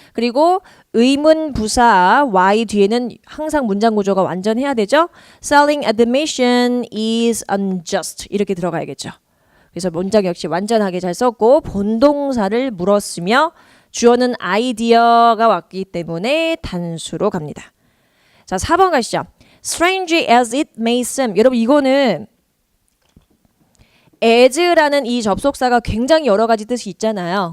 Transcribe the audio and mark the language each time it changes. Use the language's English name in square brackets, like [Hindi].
[Korean] 그리고 의문 부사 y 뒤에는 항상 문장 구조가 완전해야 되죠. [English] Selling admission is unjust [Korean] 이렇게 들어가야겠죠. 그래서 문장 역시 완전하게 잘 썼고 본동사를 물었으며 주어는 아이디어가 왔기 때문에 단수로 갑니다. 자, 4번 가시죠. [English] Strange as it may seem. [Korean] 여러분 이거는 as라는 이 접속사가 굉장히 여러 가지 뜻이 있잖아요.